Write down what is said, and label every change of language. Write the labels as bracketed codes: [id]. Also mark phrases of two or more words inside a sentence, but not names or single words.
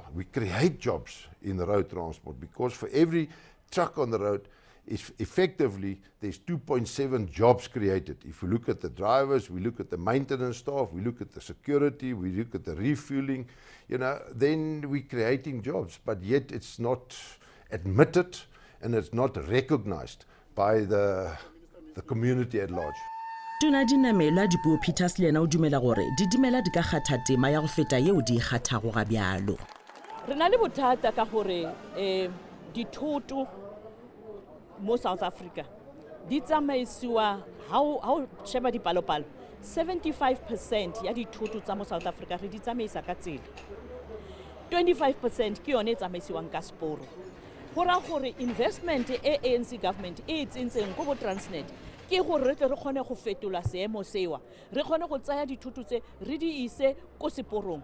[en] We create jobs in the road transport because for every truck on the road, effectively there's 2.7 jobs created. If we look at the drivers, we look at the maintenance staff, we look at the security, we look at the refueling, then we're creating jobs, but yet it's not admitted and it's not recognized by the community at large. [nso] Tona dinamelwa Dipuo Peters le yena o dumela gore didimela di ka kgatha tema ya go feta yeo di kgathago ga bjalo. [tn] Re na le bothata ka gore dithoto mo South Africa di tsamaisiwa ha o sheba dipalopalo 75% ya dithoto tsa mo South Africa re di tsamaisa ka tsela, 25% ke yone e tsamaisiwang ka seporo. Gora gore investment e ANC government e tsentseng go bo Transnet ke gore re tle re kgone go fetola seemo sewa, re kgone go tsaya dithoto tse re di ise ko seporong.